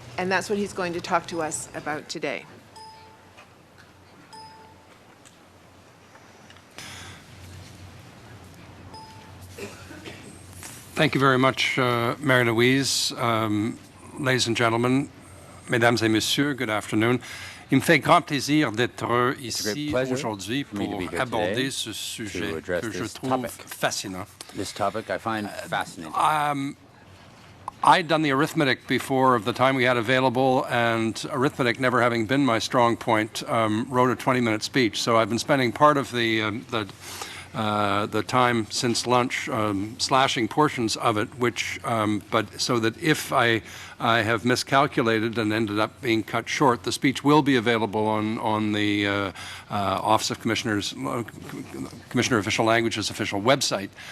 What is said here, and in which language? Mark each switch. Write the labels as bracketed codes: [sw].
[en] And that's what he's going to talk to us about today. Thank you very much, Mary-Louise. Ladies and gentlemen, [fr] mesdames et messieurs, [en] good afternoon. [fr] Il me fait grand plaisir d'être ici aujourd'hui pour aborder ce sujet que je trouve fascinant. [en] This topic I find fascinating. I'd done the arithmetic before of the time we had available, and arithmetic never having been my strong point, wrote a 20-minute speech. So I've been spending part of the time since lunch slashing portions of it, but so that if I have miscalculated and ended up being cut short, the speech will be available on the Office of Commissioner of Official Languages official website.